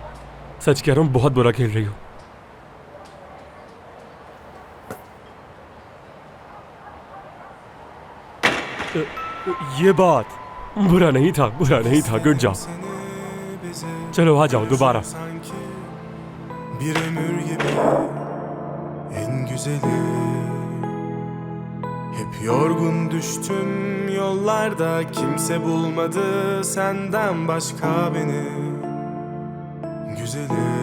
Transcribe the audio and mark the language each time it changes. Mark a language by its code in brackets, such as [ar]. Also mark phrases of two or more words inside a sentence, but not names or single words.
[hi] सच कह रहा हूं, बहुत बुरा खेल रही हो। ये बात बुरा नहीं था, बुरा नहीं था। [en] good job. [hi] चलो आ जाओ दोबारा। [tr] Bir ömür gibi en güzeli. Hep yorgun düştüm yollarda, kimse bulmadı senden başka beni. Güzelim.